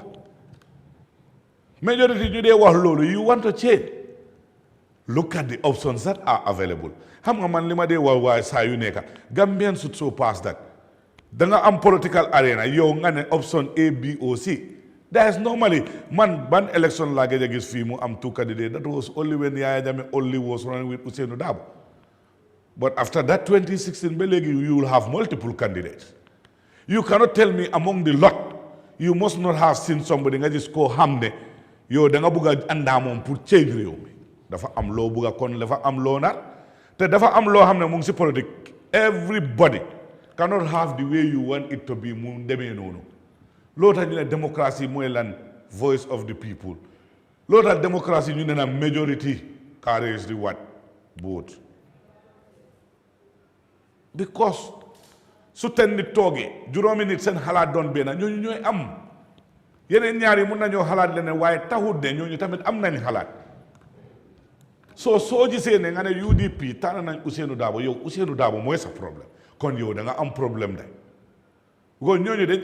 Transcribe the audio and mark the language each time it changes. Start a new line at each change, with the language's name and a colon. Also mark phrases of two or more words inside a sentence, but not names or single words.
English: Majority
Wolof: ñu dee wax loolu
English: you want to change. Look at the options that are available.
Wolof: Xam nga man li ma dee wax waaye saa yu nekka
English: Gambians should so pass that.
Wolof: Da nga am political arena yow nga ne option A B O C.
English: There is normally
Wolof: man ban
English: election
Wolof: laa gëj a gis fii mu am
English: 2 candidates. That was only when Yahya Jammeh only was running with Ousainou Darboe. But after that 2016
Wolof: ba léegi
English: you will have multiple candidates. You cannot tell me among the lot you must not have seen somebody
Wolof: nga gis koo xam ne yow da nga bëgg a àndaa moom pour change réew mi dafa am loo bëgg a kon dafa am loo nar te dafa am loo xam ne mu ngi si politique
English: everybody cannot have the way you want it to be
Wolof: mu demee noonu loolu tax ñu ne démocratie mooy lan
English: voice of the people
Wolof: loolu tax démocratie ñu ne na
English: majority carries the what vote
Wolof: because su ten nit toogee juróomi nit seen xalaat doon benn ñooñu ñooy am yeneen ñaar yi mun nañoo xalaat leneen waaye taxut ne ñooñu tamit am nañ xalaat soo gisee ne nga ne UDP tànn nañ Ousainou Darboe yow Ousainou Darboe mooy sa problème kon yow da nga am
French: problème de
Wolof: kon ñooñu dañ